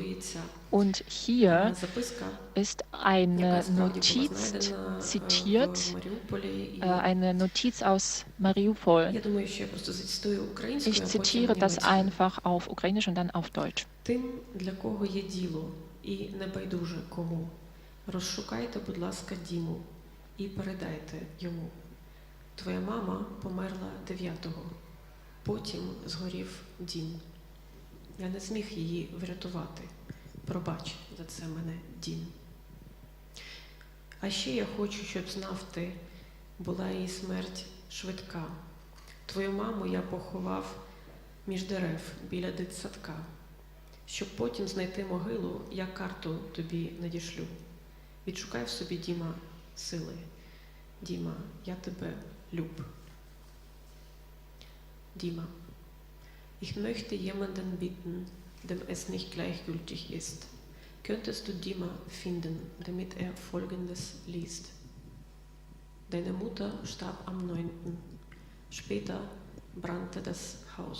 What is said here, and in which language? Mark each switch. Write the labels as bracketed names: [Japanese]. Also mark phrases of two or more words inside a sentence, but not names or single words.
[German] Und hier ist eine Notiz zitiert, eine Notiz aus Mariupol. Ich zitiere das einfach auf Ukrainisch und dann auf Deutsch. [Ukrainian] Розшукайте, будь ласка, Діму і передайте йому. Твоя мама померла 9-го, потім згорів дім. Я не зміг її врятувати. Пробач за це мене, Дім. А ще я хочу, щоб знав ти, була її смерть швидка. Твою маму я поховав між дерев біля дитсадка. Щоб потім знайти могилу, я карту тобі надішлю. Відшукай в собі, Діма, сили. Діма, я тебе люб. Dima. [German] Ich möchte jemanden bitten, dem es nicht gleichgültig ist. Könntest du Dima finden, damit er Folgendes liest? Deine Mutter starb am 9. Später brannte das Haus.